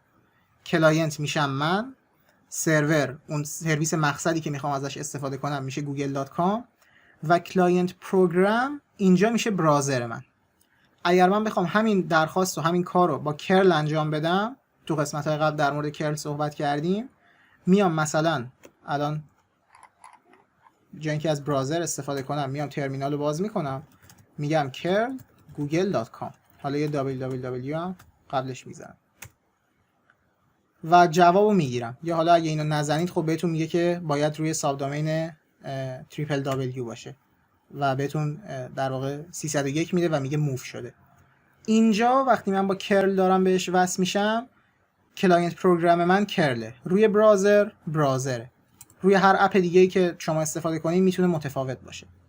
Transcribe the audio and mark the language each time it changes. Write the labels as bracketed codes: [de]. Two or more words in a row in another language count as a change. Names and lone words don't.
[fa] کلاینت میشم من، سرور اون سرویس مقصدی که میخوام ازش استفاده کنم میشه google.com و [en] client program [fa] اینجا میشه براوزر من. اگر من بخوام همین درخواست و همین کار رو با کرل انجام بدم، تو قسمت‌های قبل در مورد کرل صحبت کردیم، میام مثلا الان جای اینکه از براوزر استفاده کنم میام ترمینال رو باز میکنم، میگم curl google.com، حالا یه www هم قبلش میزنم و جوابو میگیرم. یا حالا اگه اینو نزنید خب بهتون میگه که باید روی [en] sub domain [fa] www باشه و بهتون در واقع 301 میده و میگه موو شده. اینجا وقتی من با کرل دارم بهش وصل میشم، [en] client program [fa] من کرله، روی براوزر براوزره، روی هر اپ دیگه‌ای که شما استفاده کنید میتونه متفاوت باشه.